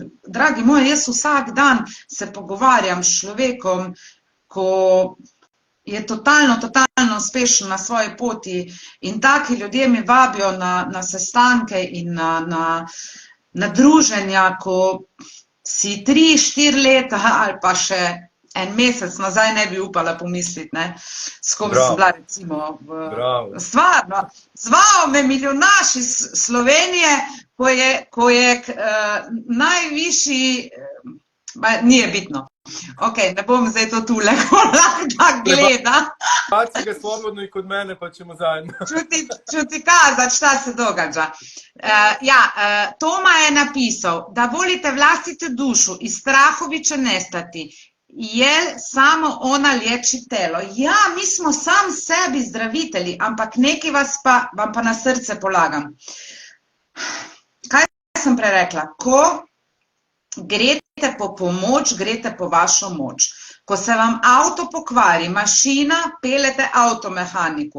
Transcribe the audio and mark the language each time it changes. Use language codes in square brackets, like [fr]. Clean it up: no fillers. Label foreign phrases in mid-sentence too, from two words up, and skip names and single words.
[sl] Dragi moji, jaz vsak dan se pogovarjam s človekom, ko je totalno uspešen na svoji poti in taki ljudje mi vabijo na sestanke in na druženja, ko si 3-4 leta ali pa še en mesec nazaj ne bi upala pomisliti, s kom sem bila recimo stvarno. [sr] Zvao me milijonaš iz Slovenije, ko je najvišji, nije bitno. [sl] Ok, ne bom zdaj to tule, ko lahko gleda. [sr] Paci ga slobodno i kod mene, pa ćemo zajedno. Ću ti kazati šta se događa. Toma je napisao, da volite vlastitu dušu i strahovi će nestati, jer samo ona liječi telo. [sl] Ja, mi smo sam sebi zdravitelji, ampak neki vam pa na srce polagam. Kaj sem prerekla? Ko grete po pomoč, grete po vašo moč. Ko se vam avto pokvari, mašina, peljete avtomehaniku.